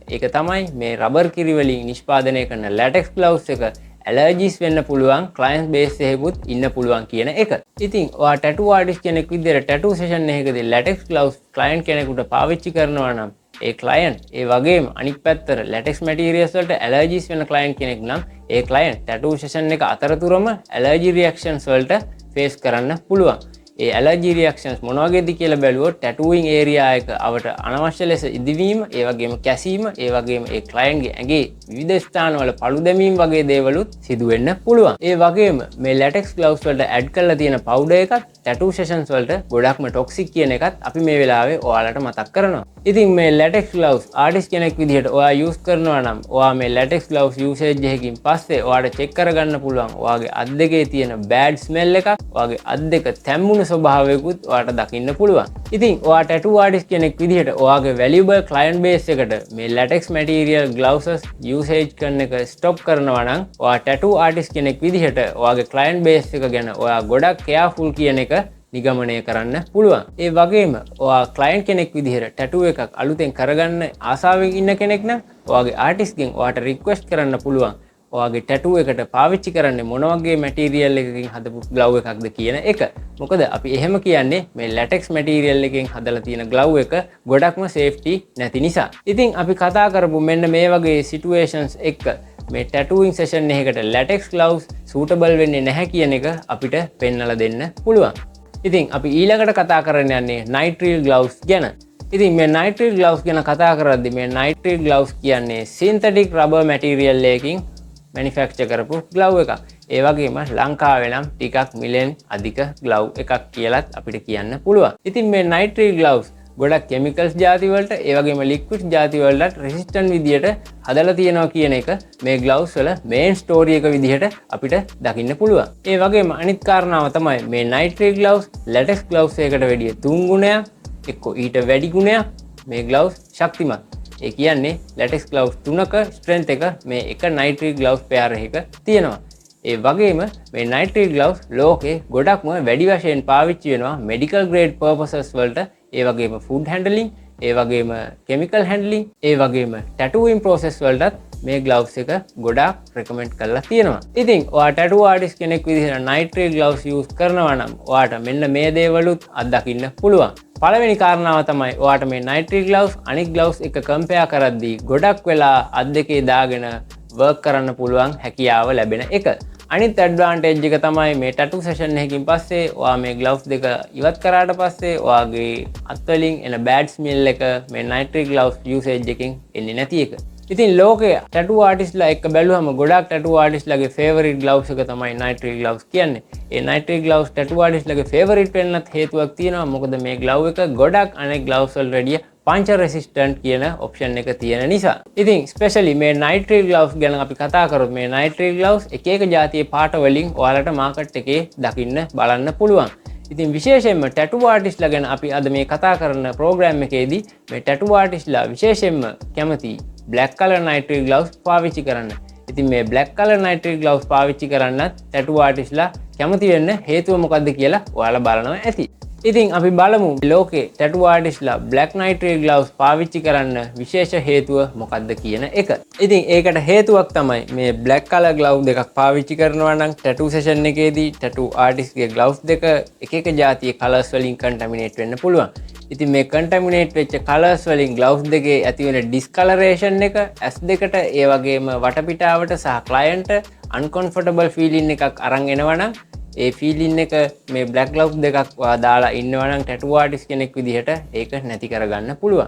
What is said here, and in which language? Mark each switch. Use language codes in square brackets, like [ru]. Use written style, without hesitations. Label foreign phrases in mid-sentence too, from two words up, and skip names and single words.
[si] ඒක තමයි මේ රබර් කිරි වලින් නිෂ්පාදනය කරන [en] latex gloves [si] එක allergies වෙන්න පුළුවන් [en] client base [si] එකකුත් ඉන්න පුළුවන් කියන එක. ඉතින් ඔයා [en] tattoo artist [si] කෙනෙක් විදිහට [en] tattoo session [si] එකකදී [en] latex gloves client [si] කෙනෙකුට පාවිච්චි කරනවා නම් ඒ client ඒ වගේම අනිත් පැත්තට [en] latex materials [si] වලට allergies වෙන client කෙනෙක් නම් ඒ client [en] tattoo session [si] එක අතරතුරම [en] allergy reactions [si] වලට face කරන්න පුළුවන්. ඒ [en] allergy reactions [si] මොන වගේද කියලා බැලුවොත් [en] tattooing area [si] එක අවට අනවශ්‍ය ලෙස ඉදිවීම, ඒ වගේම කැසීම, ඒ වගේම ඒ client ගේ ඇඟේ විවිධ ස්ථානවල පළු දැමීම් වගේ දේවලුත් සිදු වෙන්න පුළුවන්. ඒ වගේම මේ [en] latex gloves [si] වලට add කරලා තියෙන powder එකත් [en] tattoo sessions [si] වලට ගොඩක්ම toxic කියන එකත් අපි මේ වෙලාවේ ඔයාලට මතක් කරනවා. ඉතින් මේ [en] latex gloves artist [si] කෙනෙක් විදිහට ඔයා use කරනවා නම් ඔයා මේ [en] latex gloves usage [si] එකකින් පස්සේ ඔයාට check කරගන්න පුළුවන් ඔයාගේ අත් දෙකේ තියෙන [en] bad smell [si] එකක්, ඔයාගේ අත් දෙක තැම්බුණු ස්වභාවයකුත් ඔයාට දකින්න පුළුවන්. ඉතින් ඔයා [en] tattoo artist [si] කෙනෙක් විදිහට ඔයාගේ [en] valuable client base [si] එකට මේ [en] latex material gloves usage [si] කරන එක stop කරනවා නම් ඔයා [en] tattoo artist [si] කෙනෙක් විදිහට ඔයාගේ [en] client base [si] එක ගැන ඔයා ගොඩක් careful කියන එක නිගමනය කරන්න පුළුවන්. ඒ වගේම ඔයා client කෙනෙක් විදිහට tattoo එකක් අලුතෙන් කරගන්න ආසාවෙන් ඉන්න කෙනෙක් නම් ඔයාගේ artist ගෙන් ඔයාට request කරන්න පුළුවන් ඔයාගේ tattoo එකට පාවිච්චි කරන්නේ මොන වගේ material එකකින් හදපු glove එකක්ද කියන එක. මොකද අපි එහෙම කියන්නේ මේ [en] latex material [si] එකෙන් හදලා තියෙන glove එක ගොඩක්ම safety නැති නිසා. ඉතින් අපි කතා කරපු මෙන්න මේ වගේ situations එක මේ [en] tattooing session [si] එකකට [en] latex gloves suitable [si] වෙන්නේ නැහැ කියන එක අපිට පෙන්නලා දෙන්න පුළුවන්. ඉතින් අපි ඊළඟට කතා කරන්න යන්නේ [en] Nitrile gloves [si] ගැන. ඉතින් මේ [en] Nitrile gloves [si] ගැන කතා කරද්දී මේ [en] Nitrile gloves [si] කියන්නේ [en] synthetic rubber material [si] එකකින් manufacture කරපු glove එකක්. ඒ වගේම ලංකාවේ නම් ටිකක් මිලෙන් අධික glove එකක් කියලාත් අපිට කියන්න පුළුවන්. ඉතින් මේ [en] Nitrile gloves [si] ගොඩක් chemicals ಜಾති වලට ඒ වගේම liquids ಜಾති වලට resistant විදියට හදලා තියෙනවා කියන එක මේ gloves වල [en] main story [si] එක විදිහට අපිට දකින්න පුළුවන්. ඒ වගේම අනිත් කාරණාව තමයි මේ [en] Nitrile gloves latex gloves [si] එකකට වැඩිය 3 ගුණයක් එක්ක ඊට වැඩි ගුණයක් මේ gloves ශක්තිමත්. ඒ කියන්නේ [en] latex gloves [si] 3ක strength එක මේ එක [en] Nitrile gloves pair [si] එකක තියෙනවා. ඒ වගේම මේ [en] Nitrile gloves [si] ලෝකේ ගොඩක්ම වැඩි වශයෙන් පාවිච්චි වෙනවා [en] medical grade purposes [si] වලට, ඒ වගේම [en] food handling, [si] ඒ වගේම [en] chemical handling, [si] ඒ වගේම [en] tattooing process [si] වලටත් මේ gloves එක ගොඩාක් recommend කරලා තියෙනවා. ඉතින් ඔයා [en] tattoo artist [si] කෙනෙක් විදිහට [en] Nitrile gloves use [si] කරනවා නම් ඔයාට මෙන්න මේ දේවලුත් අත්දකින්න පුළුවන්. පළවෙනි කාරණාව තමයි ඔයාට මේ [en] Nitrile gloves [si] අනිත් gloves එක compare කරද්දී ගොඩක් වෙලා අත් දෙකේ දාගෙන work කරන්න පුළුවන් හැකියාව ලැබෙන එක. අනිත් ඇඩ්වාන්ටේජ් එක තමයි මේ [en] tattoo session [si] එකකින් පස්සේ ඔයා මේ gloves දෙක ඉවත් කරාට පස්සේ ඔයාගේ අත් වලින් එන [en] bad smell [si] එක මේ [en] Nitrile gloves usage [si] එකෙන් එන්නේ නැති එක. ඉතින් ලෝකේ [en] tattoo artist [si] ලා එක්ක බැලුවම ගොඩක් [en] tattoo artist [si] ලාගේ [en] favorite gloves [si] එක තමයි [en] Nitrile gloves [si] කියන්නේ. ඒ [en] Nitrile gloves tattoo artist [si] ලාගේ favorite වෙන්නත් හේතුවක් තියෙනවා. මොකද මේ glove එක ගොඩක් අනෙක් gloves වලට වැඩිය [en] puncture resistant [si] කියන option එක තියෙන නිසා. ඉතින් especially මේ [en] Nitrile gloves [si] ගැන අපි කතා කරොත් මේ [en] Nitrile gloves [si] එක එක જાතියේ පාට වලින් ඔයාලට market එකේ දකින්න බලන්න පුළුවන්. ඉතින් විශේෂයෙන්ම [en] tattoo artist [si] ලා ගැන අපි අද මේ කතා කරන program එකේදී මේ [en] tattoo artist [si] ලා විශේෂයෙන්ම කැමති [en] black color Nitrile gloves [si] පාවිච්චි කරන්න. ඉතින් මේ [en] black color Nitrile gloves [si] පාවිච්චි කරන්නත් [en] tattoo artist [si] ලා කැමති වෙන්න හේතුව මොකක්ද කියලා ඔයාලා බලනවා ඇති. ඉතින් අපි බලමු ලෝකේ [en] tattoo artist [si] ලා [en] black Nitrile gloves [si] පාවිච්චි කරන්න විශේෂ හේතුව මොකක්ද කියන එක. ඉතින් ඒකට හේතුවක් තමයි මේ [en] black color glove [si] දෙකක් පාවිච්චි කරනවා නම් [en] tattoo session [si] එකේදී [en] tattoo artist [si] ගේ gloves දෙක එක එක જાතියේ colors වලින් contaminate වෙන්න පුළුවන්. ඉතින් මේ contaminate වෙච්ච colors වලින් gloves දෙකේ ඇති වෙන discoloration එක ඇස් දෙකට ඒ වගේම වටපිටාවට සහ [en] client uncomfortable feeling [si] එකක් අරන් එනවා නම් ඒ feeling එක මේ [en] black gloves [si] දෙකක් දාලා ඉන්නවා නම් [en] tattoo artist [si] කෙනෙක් විදිහට ඒක නැති කරගන්න පුළුවන්.